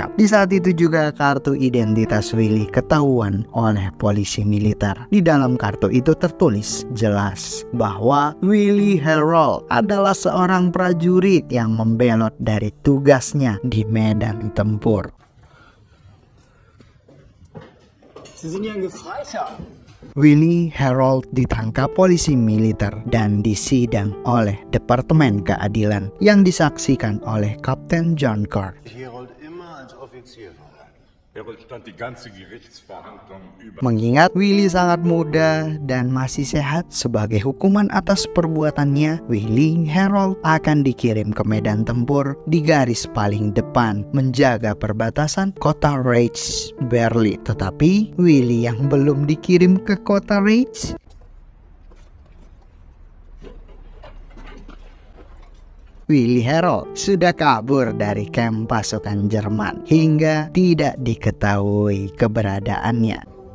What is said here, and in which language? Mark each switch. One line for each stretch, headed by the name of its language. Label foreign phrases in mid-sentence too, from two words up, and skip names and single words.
Indonesian: Di saat itu juga kartu identitas Willy ketahuan oleh polisi militer. Di dalam kartu itu tertulis jelas bahwa Willy Harold adalah seorang prajurit yang membelot dari tugasnya di medan tempur.
German: Sie sind ja ein Gefreiter.
Indonesian: Willy Harold ditangkap polisi militer dan disidang oleh Departemen Keadilan yang disaksikan oleh Kapten John Carr.
German: Herold immer als Offizier verhandelt. Herold stand die ganze Gerichtsverhandlung über.
Indonesian: Mengingat Willy sangat muda dan masih sehat, sebagai hukuman atas perbuatannya, Willy Harold akan dikirim ke medan tempur di garis paling depan menjaga perbatasan kota Reich, Berlin. Tetapi Willy yang belum dikirim ke kota Reich Willy Harold sudah kabur dari kamp pasukan Jerman hingga tidak diketahui keberadaannya.